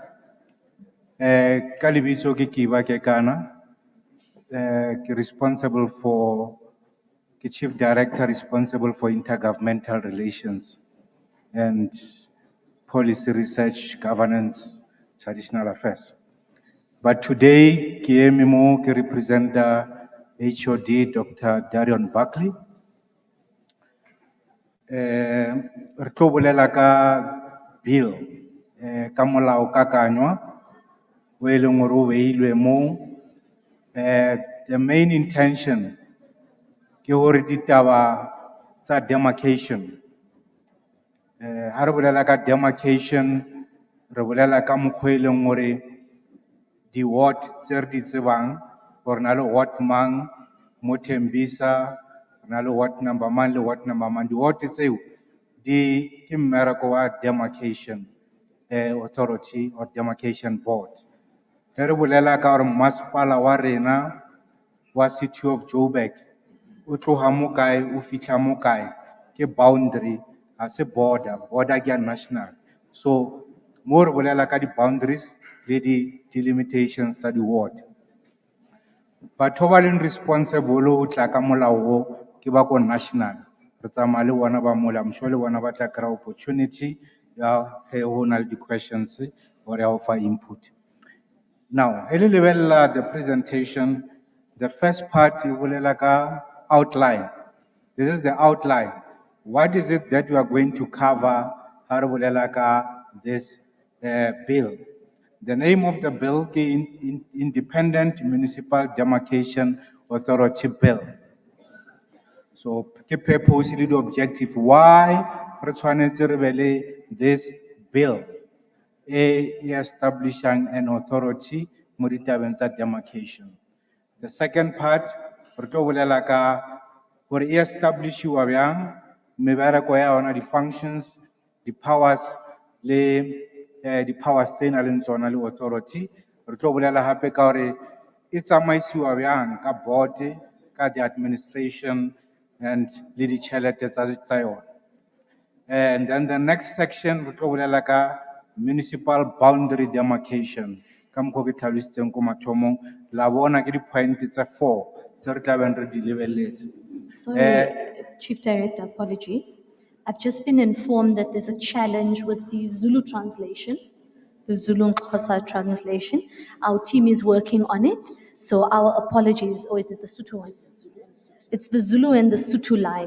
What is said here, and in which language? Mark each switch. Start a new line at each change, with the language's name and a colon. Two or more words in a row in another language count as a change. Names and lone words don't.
English: Kalibitso Kikiba Kekana, responsible for, Chief Director responsible for intergovernmental relations and policy research, governance, traditional affairs. But today, KMMO represent HOD Dr. Darion Buckley.
Northern Sotho: Re tlo bolela ka bill ka molao kakanywa o e leng hore o beilwe moo.
English: The main intention
Northern Sotho: ke hore ditaba tsa demarcation ha re bolela ka demarcation re bolela ka mokgwa e leng hore di-ward tse re di tsebang gore na le ward mang mo Tembisa, re na le ward number mang le ward number mang. Di-ward tseo di ke mmereko wa
English: demarcation authority or demarcation board.
Northern Sotho: Ge re bolela ka gore masepala wa rena wa city of Joburg o tloga mo kae o fitlha mo kae ke boundary a se border ke ya national. So mo re bolela ka di-boundaries le di-delimitations tsa di-ward. Batho ba leng responsible ho tla ka molao o ke ba ko national. Re tsamaya le bona ba mola,
English: I'm sure
Northern Sotho: le bona ba tla kry opportunity ya he ho na le di-questions or ya ho fa input.
English: Now, the presentation, the first part, you will like a outline. This is the outline. What is it that we are going to cover? How will like this bill? The name of the bill is Independent Municipal Demarcation Authority Bill. So, the purpose and the objective. Why this bill? Establishing an authority moritabentsa demarcation. The second part,
Northern Sotho: re tlo bolela ka gore e establishwa byang mebereko ya ona di functions,
English: the powers
Northern Sotho: le
English: the powers
Northern Sotho: tse na leng tsona le authority. Re tlo bolela hape ka gore e tsamaisiwa byang ka board ka
English: the administration and
Northern Sotho: le di tšhelete tsa yona.
English: And then the next section
Northern Sotho: re tlo bolela ka
English: municipal boundary demarcation.
Northern Sotho: Come go get tlhalositseng ko mathomong la bona ke di-point tse 4 tse re tla beng re di lebeletse.
English: Sorry, Chief Director, apologies. I've just been informed that there's a challenge with the Zulu translation, the Zulu Xhosa translation. Our team is working on it, so our apologies. Or is it the Sotho one? It's the Zulu and the Sotho line.